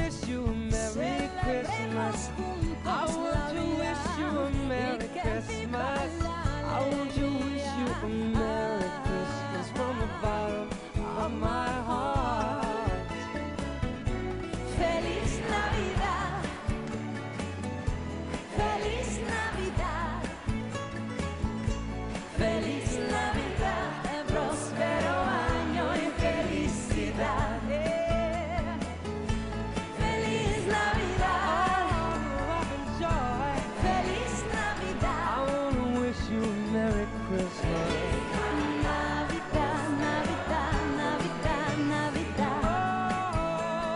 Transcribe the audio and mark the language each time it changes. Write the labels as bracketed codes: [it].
[en] I want to wish you a Merry Christmas. I want to wish you a Merry Christmas from the bottom of my heart. [es] Feliz Navidad, Feliz Navidad, Feliz Navidad, próspero año y felicidad. Feliz Navidad, [en] Love and joy. [es] Feliz Navidad, [en] I want to wish you a Merry Christmas. [es] Navidad, Navidad, Navidad, Navidad.